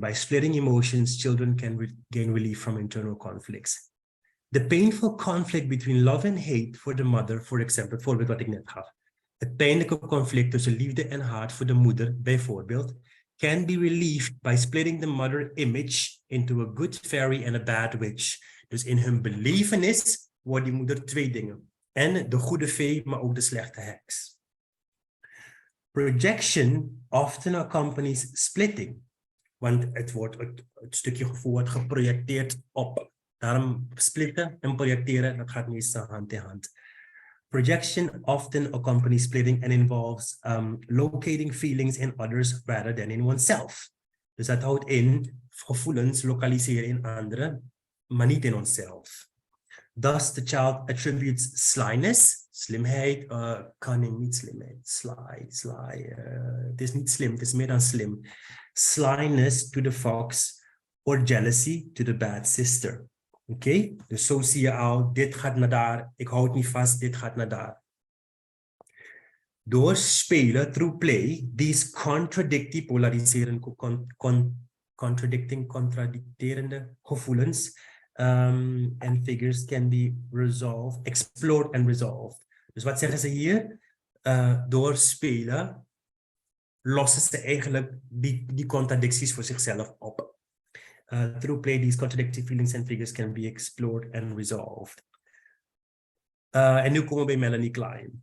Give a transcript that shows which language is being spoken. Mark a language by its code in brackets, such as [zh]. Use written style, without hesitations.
[en] By splitting emotions, children can gain relief from internal conflicts. The painful conflict between love and hate for the mother, for example, [nl] het voorbeeld wat ik net gaf. Het pijnlijke conflict tussen liefde en haat voor de moeder, bijvoorbeeld, [en] can be relieved by splitting the mother image into a good fairy and a bad witch. [nl] Dus in hun belevenis wordt die moeder twee dingen. En de goede fee, maar ook de slechte heks. [en] Projection often accompanies splitting. [nl] Want het stukje gevoel wordt geprojecteerd op. Daarom splitten en projecteren, dat gaat meestal hand in hand. [en] Projection often accompanies splitting and involves locating feelings in others rather than in oneself. [nl] Dus dat houdt in gevoelens lokaliseren in anderen, maar niet in onszelf. [en] Thus the child attributes slyness, slimheid, cunning, [nl] niet slimheid, [en] sly. [nl] Het is niet slim, het is meer dan slim. [en] Slyness to the fox or jealousy to the bad sister. [nl] Oké, dus zo zie je al, dit gaat naar daar, ik hou het niet vast, dit gaat naar daar. Door spelen, [en] through play, these [nl] contradicterende gevoelens [en] and figures can be resolved, explored and resolved. [nl] Dus wat zeggen ze hier? Door spelen lossen ze eigenlijk die contradicties voor zichzelf op. [en] Through play, these contradictory feelings and figures can be explored and resolved. [nl] En nu komen we bij Melanie Klein.